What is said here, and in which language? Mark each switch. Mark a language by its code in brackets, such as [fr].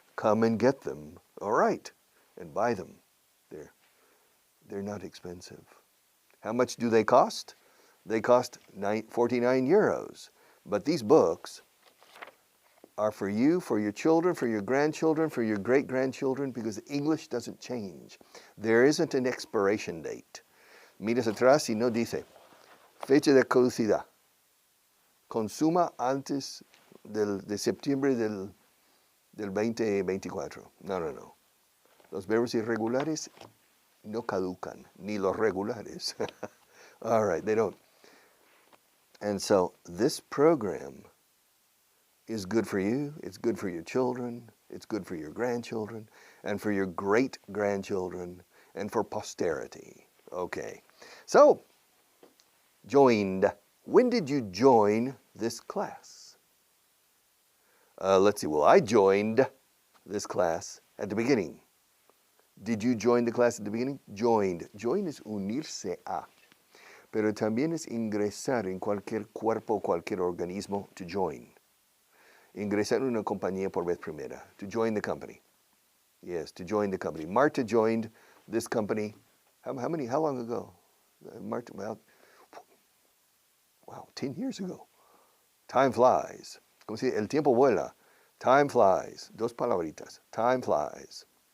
[en] Come and get them. All right, and buy them. They're not expensive. How much do they cost? They cost 49 euros. But these books are for you, for your children, for your grandchildren, for your great-grandchildren, because English doesn't change. There isn't an expiration date. [es] Miras atrás y no dice, fecha de caducidad. Consuma antes de septiembre del 2024. No, no, no. Los verbos irregulares no caducan, ni los regulares. [en] All right, they don't. And so this program is good for you, it's good for your children, it's good for your grandchildren, and for your great-grandchildren, and for posterity. Okay, so, joined. When did you join this class? Let's see, well, I joined this class at the beginning. Did you join the class at the beginning? [es] Joined. Join es unirse a. Pero también es ingresar en cualquier cuerpo, cualquier organismo, to join. Ingresar en una compañía por vez primera. [en] To join the company. Yes, to join the company. Marta joined this company. How long ago? Marta, well, wow, 10 years ago. Time flies. [es] Como si el tiempo vuela. [en] Time flies. [es] Dos palabritas. Time flies.